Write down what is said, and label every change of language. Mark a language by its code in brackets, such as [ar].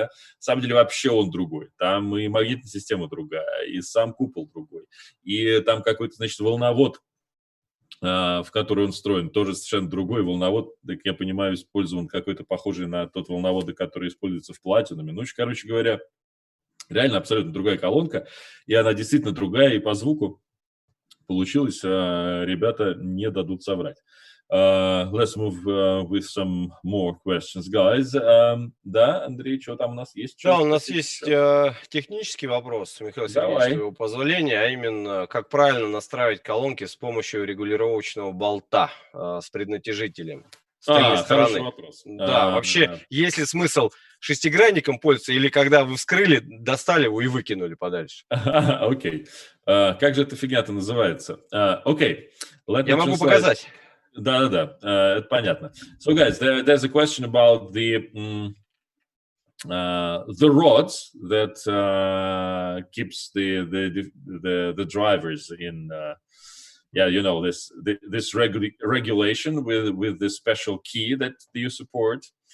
[ru] На самом деле вообще он другой, там и магнитная система другая, и сам купол другой, и там какой-то, значит, волновод, в который он встроен, тоже совершенно другой волновод, так я понимаю, использован какой-то похожий на тот волновод, который используется в платинуме. Ну, короче говоря, реально абсолютно другая колонка, и она действительно другая, и по звуку получилось, ребята не дадут соврать. [en] Let's move with some more questions, guys. [ru] Да, Андрей, что там у нас есть? Да, у нас есть технический вопрос, Михаил Сергеевич, с твоего позволения, а именно, как правильно настраивать колонки с помощью регулировочного болта с преднатяжителем с тыльной стороны. Хороший вопрос. Да, вообще, есть ли смысл шестигранником пользоваться, или когда вы вскрыли, достали его и выкинули подальше? Окей. Как же эта фигня-то называется? Окей. Я могу показать. Да, это понятно. [en] So, guys, there's a question about the rods that keeps the drivers in, yeah, you know, this regulation with this special key that you support.